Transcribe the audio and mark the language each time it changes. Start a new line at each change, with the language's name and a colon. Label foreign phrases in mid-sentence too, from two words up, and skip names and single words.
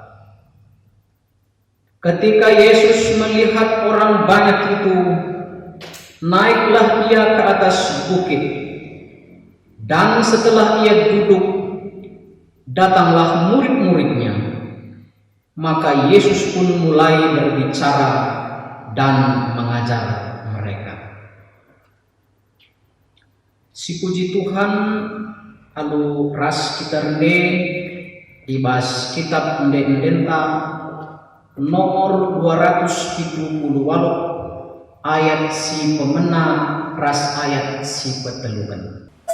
Indonesian: Ketika Yesus melihat orang banyak itu, naiklah ia ke atas bukit. Dan setelah ia duduk, datanglah murid-muridnya. Maka Yesus pun mulai berbicara dan mengajar mereka.
Batak Karo: Si puji Tuhan alu ras kita rende ibas kitab dendenta nomor 278 ayat si pemena ras ayat si petelukan.